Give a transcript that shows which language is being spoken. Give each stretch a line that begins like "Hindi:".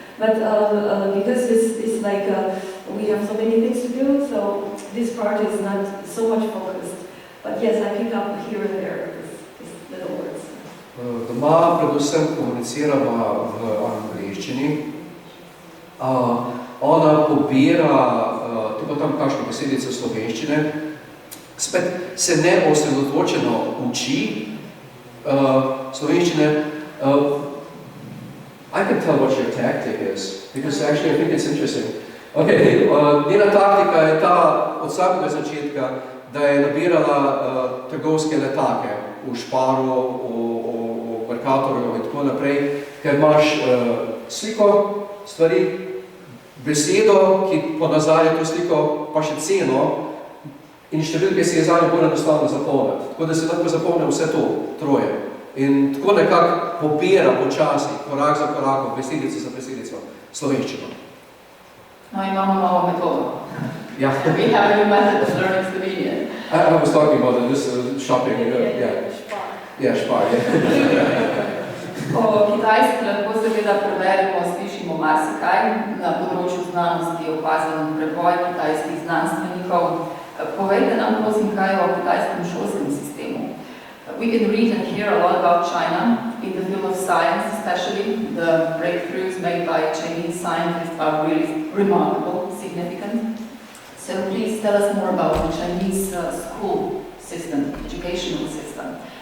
English: But because it's like we have so many things to do, so this part is not so much focused. But yes, I pick up here and there these little words.
Slovenian: Doma predvsem komuniciramo v angleščini. Ona pobira tudi tam kakšne besedice slovenščine. Spet se ne osredotočeno uči slovenščine.
English: I can tell what your tactic is, because actually I think it's interesting.
Slovenian: Okay, njena taktika je ta od vsakega začetka, da je nabirala trgovske letake v Šparu, v Mercatorju in tako naprej, ker imaš sliko, stvari, besedo, ki ponazarja to sliko, pa še ceno in številke si je zanje bolj enostavno zapolniti. Tako da se lahko zapolne vse to, troje. In tako nekako pobira počasi, korak za korakom, besedico za besedico, slovenščino. No, imamo novo metodo.
English: Yeah. We have a new method of learning Slovenian. I was talking about this shopping. Yeah, Spar,
Slovenian: O Kitajski lahko seveda preverimo, slišimo marsikaj na področju znanosti, opazen preboj kitajskih znanstvenikov. Povejte nam, prosim, kaj o kitajskem šolskem sistemu.
English: We can read and hear a lot about China in the field of science, especially the breakthroughs made by Chinese scientists are really remarkable, significant. So please tell us more about the Chinese school system, educational system.